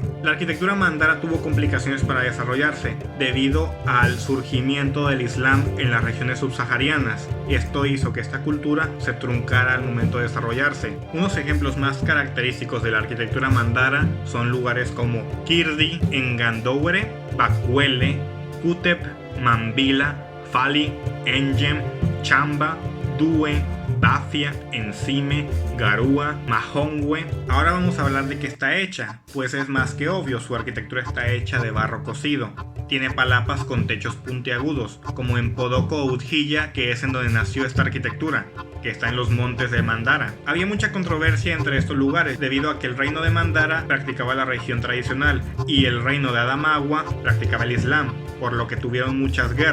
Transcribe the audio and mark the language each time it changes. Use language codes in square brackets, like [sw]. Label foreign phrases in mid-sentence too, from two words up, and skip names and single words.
[es] La arquitectura mandara tuvo complicaciones para desarrollarse debido al surgimiento del Islam en las regiones subsaharianas, y esto hizo que esta cultura se truncara al momento de desarrollarse. Unos ejemplos más característicos de la arquitectura mandara son lugares como Kirdi, Ngandowere, Bakwele, Kutep, Mambila, Fali, Engem, Chamba, Due, Bafia, Encime, Garua, Mahongwe. Ahora vamos a hablar de qué está hecha, pues es más que obvio, su arquitectura está hecha de barro cocido. Tiene palapas con techos puntiagudos, como en Podoko Udjilla, que es en donde nació esta arquitectura, que está en los montes de Mandara. Había mucha controversia entre estos lugares, debido a que el reino de Mandara practicaba la religión tradicional y el reino de Adamawa practicaba el Islam, por lo que tuvieron muchas guerras.